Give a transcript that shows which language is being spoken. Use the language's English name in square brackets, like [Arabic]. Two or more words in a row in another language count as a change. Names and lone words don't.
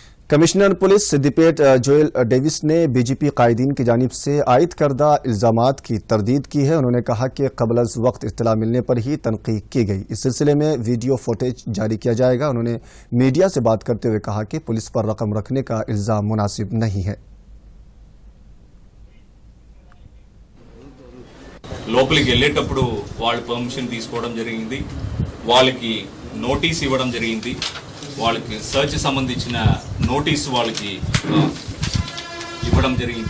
[Urdu] کمشنر پولیس سدیپیٹ جویل ڈیوس نے بی جے پی قائدین کی جانب سے عائد کردہ الزامات کی تردید کی ہے. انہوں نے کہا کہ قبل از وقت اطلاع ملنے پر ہی تنقید کی گئی. اس سلسلے میں ویڈیو فوٹیج جاری کیا جائے گا. انہوں نے میڈیا سے بات کرتے ہوئے کہا کہ پولیس پر رقم رکھنے کا الزام مناسب نہیں ہے. [Telugu] లోపలికి వెళ్ళేటప్పుడు వాళ్ళు పర్మిషన్ తీసుకోవడం జరిగింది, వాళ్ళకి నోటీస్ ఇవ్వడం జరిగింది, వాళ్ళకి సర్చ్ సంబంధించిన నోటీస్ వాళ్ళకి ఇవ్వడం జరిగింది.